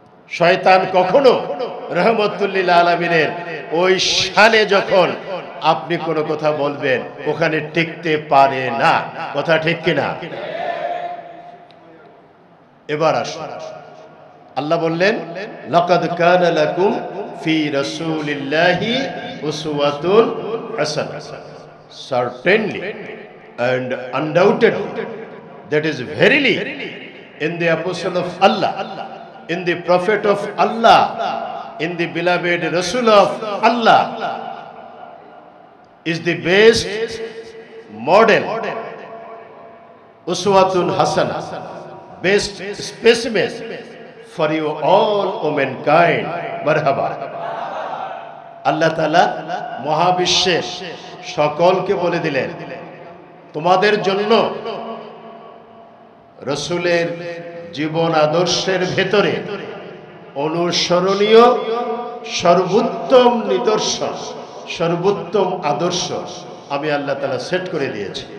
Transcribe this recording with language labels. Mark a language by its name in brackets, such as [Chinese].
[Bangla] শয়তান কখনো রহমতুল লিল আলামিনের ওই শানে যখন আপনি কোনো কথা বলবেন ওখানে টিকতে পারে না। কথা ঠিক কিনা? এবার আসুন, আল্লাহ বললেন, [Arabic] লাকাদ কানা লাকুম ফি রাসূলিল্লাহি উসওয়াতুন হাসানাহ। [English] Certainly and undoubtedly, that is verily, in the apostle of Allah, in the prophet of Allah, in the beloved Rasul of Allah, is the best model, uswatun hasana, best specimen for you all womankind. [Arabic] Marhaba. [Bangla] আল্লাহ তাআলা মহাবিশ্বের সকলকে বলে দিলেন, তোমাদের জন্য রাসূলের জীবন আদর্শের ভেতরে অনুসরণীয় সর্বোত্তম নিদর্শন, সর্বোত্তম আদর্শ আমি আল্লাহ তাআলা সেট করে দিয়েছি।